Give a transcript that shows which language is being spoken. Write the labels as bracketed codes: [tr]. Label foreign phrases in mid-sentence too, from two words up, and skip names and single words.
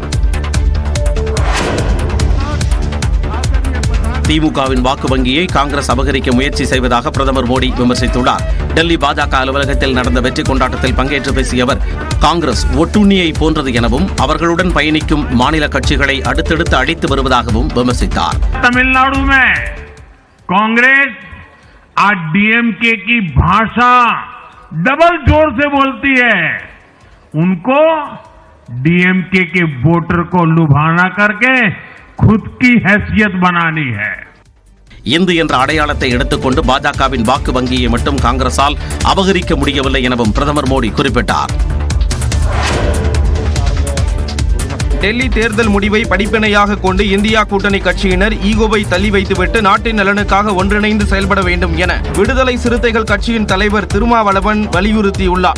[ta] திமுகவின் வாக்கு வங்கியை காங்கிரஸ் அபகரிக்க முயற்சி செய்வதாக பிரதமர் மோடி விமர்சித்துள்ளார். டெல்லி பாஜக அலுவலகத்தில் நடந்த வெற்றி கொண்டாட்டத்தில் பங்கேற்று பேசிய அவர், காங்கிரஸ் ஒட்டுண்ணியை போன்றது எனவும் அவர்களுடன் பயணிக்கும் மாநில கட்சிகளை அடுத்தடுத்து அழித்து வருவதாகவும் விமர்சித்தார். [hi] तमिलनाडु में कांग्रेस आज डीएमके की भाषा डबल जोर से बोलती है. उनको डीएमके के वोटर को लुभाना करके खुद की हैसियत बनानी है. [ta] இந்து என்ற அடையாளத்தை எடுத்துக்கொண்டு பாஜகவின் வாக்கு வங்கியை மட்டும் காங்கிரசால் அபகரிக்க முடியவில்லை எனவும் பிரதமர் மோடி குறிப்பிட்டார். டெல்லி தேர்தல் முடிவை படிப்பினையாக கொண்டு இந்தியா கூட்டணி கட்சியினர் ஈகோவை தள்ளி வைத்துவிட்டு நாட்டின் நலனுக்காக ஒன்றிணைந்து செயல்பட வேண்டும் என விடுதலை சிறுத்தைகள் கட்சியின் தலைவர் திருமாவளவன் வலியுறுத்தியுள்ளார்.